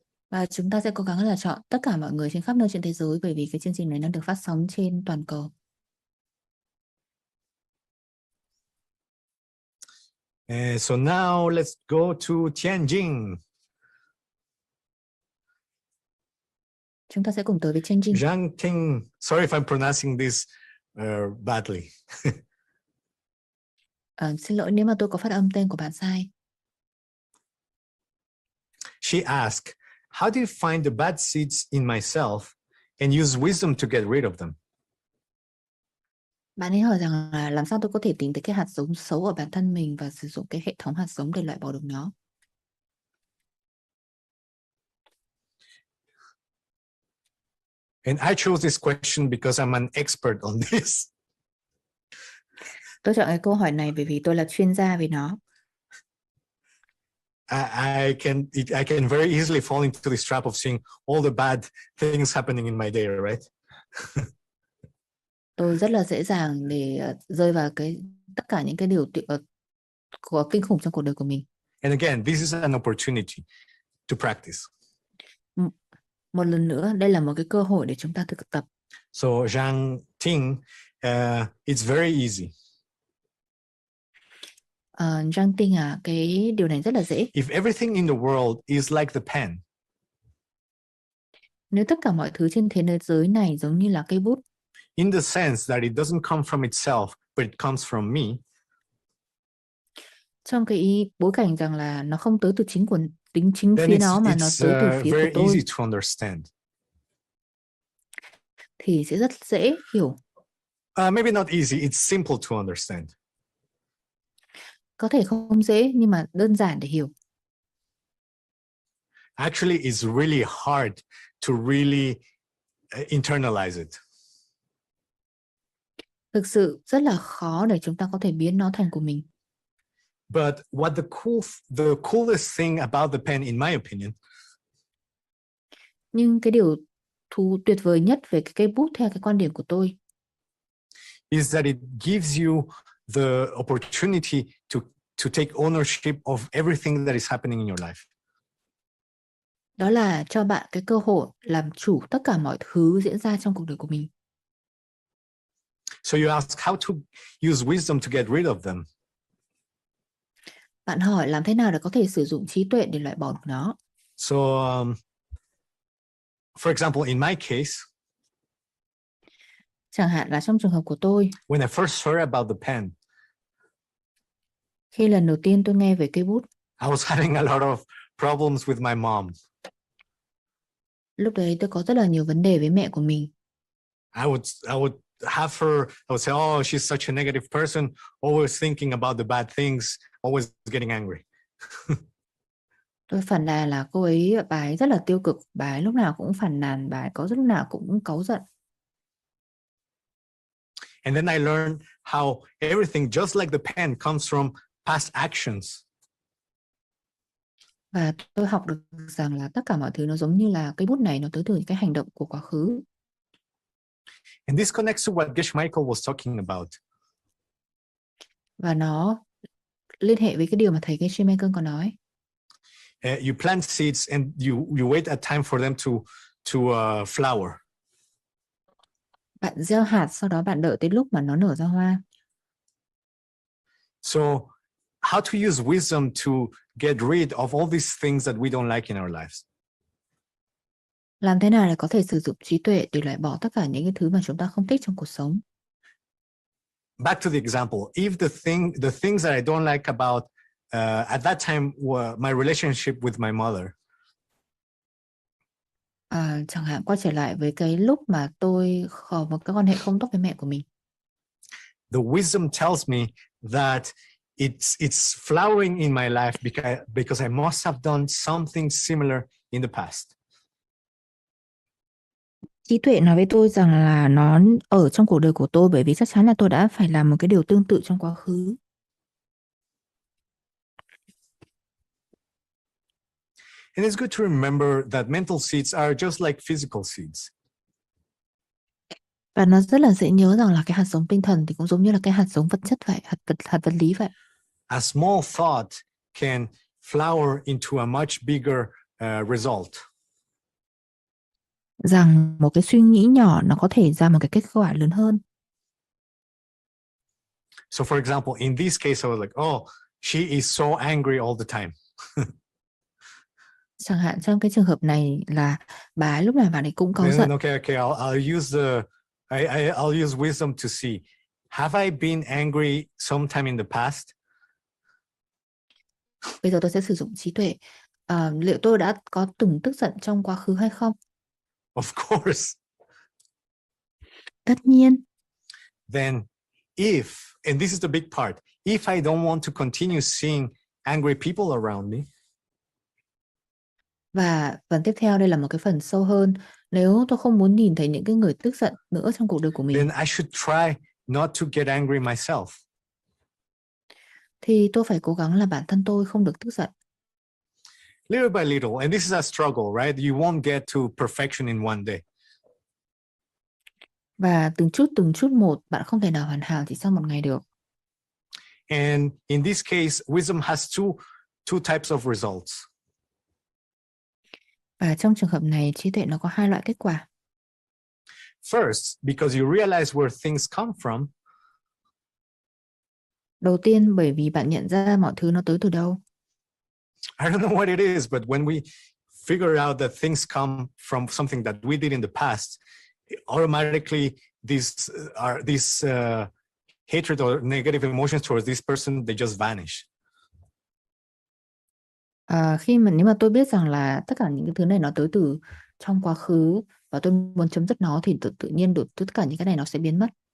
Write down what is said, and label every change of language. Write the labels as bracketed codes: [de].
[vi] Và chúng ta sẽ cố gắng là chọn tất cả mọi người trên khắp nơi trên thế giới, bởi vì cái chương trình này đang được phát sóng trên toàn cầu. [en] So now let's go to Tianjin. [vi] Chúng ta sẽ cùng tới với Tianjin. [en] Zhang Ting. Sorry if I'm pronouncing this badly. [vi] Xin lỗi nếu mà tôi có phát âm tên của bạn sai. [en] She asked, how do you find the bad seeds in myself and use wisdom to get rid of them. [vi] Bạn ấy hỏi rằng là làm sao tôi có thể tìm thấy cái hạt giống xấu ở bản thân mình và sử dụng cái hệ thống hạt giống để loại bỏ được nó. [en] And I chose this question because I'm an expert on this. [vi] Tôi chọn cái câu hỏi này bởi vì tôi là chuyên gia về nó. [en] I can very easily fall into this trap of seeing all the bad things happening in my day, right? [vi] Tôi rất là dễ dàng để rơi vào tất cả những cái điều của kinh khủng trong cuộc đời của mình. [en] And again, this is an opportunity to practice. [vi] Một lần nữa, đây là một cái cơ hội để chúng ta thực tập. [en] So Zhang Ting, it's very easy. [vi] Zhang Ting cái điều này rất là dễ. [en] If everything in the world is like the pen, [vi] nếu tất cả mọi thứ trên thế giới này giống như là cây bút, [en] in the sense that it doesn't come from itself, but it comes from me, [vi] trong cái bối cảnh rằng là nó không tới từ chính phía nó mà nó tới từ phía của tôi, [en] easy to understand. [vi] Thì sẽ rất dễ hiểu. [en] Maybe not easy, it's simple to understand. [vi] Có thể không dễ nhưng mà đơn giản để hiểu. [en] Actually, it's really hard to really internalize it. [vi] Thực sự rất là khó để chúng ta có thể biến nó thành của mình. [en] But what the coolest thing about the pen, in my opinion, [vi] nhưng cái điều tuyệt vời nhất về cái cây bút theo cái quan điểm của tôi, [en] is that it gives you the opportunity to take ownership of everything that is happening in your life. [vi] Đó là cho bạn cái cơ hội làm chủ tất cả mọi thứ diễn ra trong cuộc đời của mình. [en] So you ask how to use wisdom to get rid of them. [vi] Bạn hỏi làm thế nào để có thể sử dụng trí tuệ để loại bỏ được nó. [en] So, for example, in my case, [vi] chẳng hạn là trong trường hợp của tôi, [en] when I first heard about the pen, [vi] khi lần đầu tiên tôi nghe về cây bút, [en] I was having a lot of problems with my mom. [vi] Lúc đấy tôi có rất là nhiều vấn đề với mẹ của mình. [en] I would have her, I would say, oh, she's such a negative person, always thinking about the bad things, always getting angry. [vi] Tôi phàn nàn là bà ấy rất là tiêu cực, bà ấy lúc nào cũng phàn nàn, bà ấy lúc nào cũng cáu giận. [en] And then I learned how everything, just like the pen, comes from past actions. [vi] Và tôi học được rằng là tất cả mọi thứ nó giống như là cây bút này, nó tới từ cái hành động của quá khứ. [en] And this connects to what Michael was talking about. [vi] Và nó liên hệ với cái điều mà thầy Michael có nói. [en] You plant seeds and you wait a time for them to flower. [vi] Bạn gieo hạt, sau đó bạn đợi tới lúc mà nó nở ra hoa. [en] So, how to use wisdom to get rid of all these things that we don't like in our lives? [vi] Làm thế nào để có thể sử dụng trí tuệ để loại bỏ tất cả những cái thứ mà chúng ta không thích trong cuộc sống? [en] Back to the example, if the things that I don't like about at that time were my relationship with my mother. [vi] Chẳng hạn quay trở lại với cái lúc mà tôi có một cái quan hệ không tốt với mẹ của mình. [en] The wisdom tells me that it's flowering in my life because I must have done something similar in the past. [vi] Trí tuệ nói với tôi rằng là nó ở trong cuộc đời của tôi bởi vì chắc chắn là tôi đã phải làm một cái điều tương tự trong quá khứ. [en] And it's good to remember that mental seeds are just like physical seeds. [vi] Và nó rất là dễ nhớ rằng là cái hạt giống tinh thần thì cũng giống như là cái hạt giống vật chất vậy, hạt vật lý vậy. [en] A small thought can flower into a much bigger result. [vi] Rằng một cái suy nghĩ nhỏ nó có thể ra một cái kết quả lớn hơn. [en] So for example, in this case, I was like, oh, she is so angry all the time. [vi] Chẳng hạn trong cái trường hợp này là bà lúc nào bà ấy cũng cáu giận. [en] Okay, I'll use wisdom to see. Have I been angry sometime in the past? [vi] Bây giờ tôi sẽ sử dụng trí tuệ. Liệu tôi đã có từng tức giận trong quá khứ hay không? [en] Of course. [vi] Tất nhiên. [en] Then if, and this is the big part, if I don't want to continue seeing angry people around me, [vi] Và phần tiếp theo đây là một cái phần sâu hơn. Nếu tôi không muốn nhìn thấy những cái người tức giận nữa trong cuộc đời của mình, [en] then I should try not to get angry myself. [vi] thì tôi phải cố gắng là bản thân tôi không được tức giận. [en] Little by little, and this is a struggle, right? You won't get to perfection in one day. [vi] Và từng chút một, bạn không thể nào hoàn hảo chỉ sau một ngày được. [en] And in this case, wisdom has two types of results. [vi] Và trong trường hợp này, trí tuệ nó có hai loại kết quả. [en] First, because you realize where things come from. [vi] Đầu tiên, bởi vì bạn nhận ra mọi thứ nó tới từ đâu. [en] I don't know what it is, but when we figure out that things come from something that we did in the past, automatically these hatred or negative emotions towards this person, they just vanish. [vi] Nếu mà tôi biết rằng là tất cả những cái thứ này nó tới từ trong quá khứ và tôi muốn chấm dứt nó, thì tự nhiên tất cả những cái này nó sẽ biến mất.